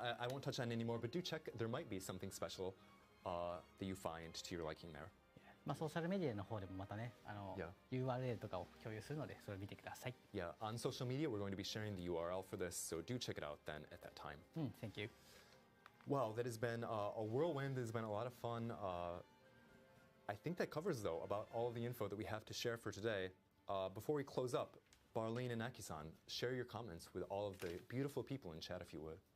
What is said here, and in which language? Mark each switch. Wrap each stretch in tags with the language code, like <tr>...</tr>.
<en>I won't touch on it anymore, but do check. There might be something special that you find to your liking there.</en> <ja>まあソーシャルメディアの方でもまたね、</ja> <en>Yeah.</en> <ja>URL とかを共有するので、それを見てください。</ja> <en>Yeah. On social media, we're going to be sharing the URL for this, so do check it out then at that time. Thank you. Wow, that has been a whirlwind. There's been a lot of fun. I think that covers, though, about all of the info that we have to share for today. Before we close up, Barlene and Aki-san, share your comments with all of the beautiful people in chat, if you would.</en>